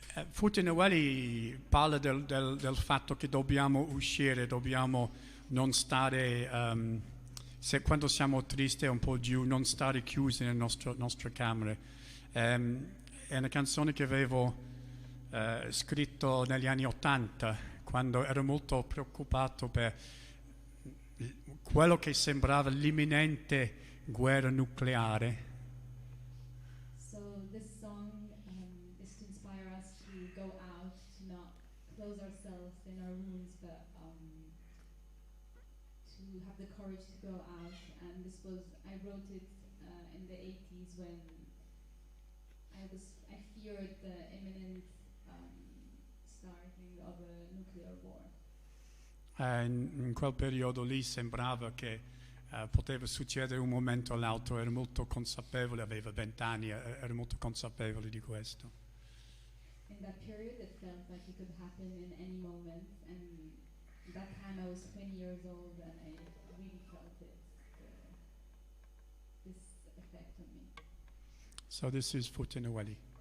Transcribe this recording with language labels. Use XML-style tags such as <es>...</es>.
<it>Futinewelli parla del fatto che dobbiamo uscire, dobbiamo non stare, quando siamo tristi un po' giù, non stare chiusi nelle nostre camere. È una canzone che avevo scritto negli anni '80, quando ero molto preoccupato per quello che sembrava l'imminente guerra nucleare.</it> <en>So this song is to inspire us to go out, to not close ourselves in our rooms, but have the courage to go out. And this was, I wrote it in the 80s when I feared the imminent starting of a nuclear war.</en> <it>In quel periodo lì sembrava che poteva succedere un momento all'altro, ero molto consapevole, aveva 20 anni, ero molto consapevole di questo.</it> <en>In that period it felt like it could happen in any moment, and that time I was 20 years old and I really felt it, this effect on me. So this is Futinawali.</en>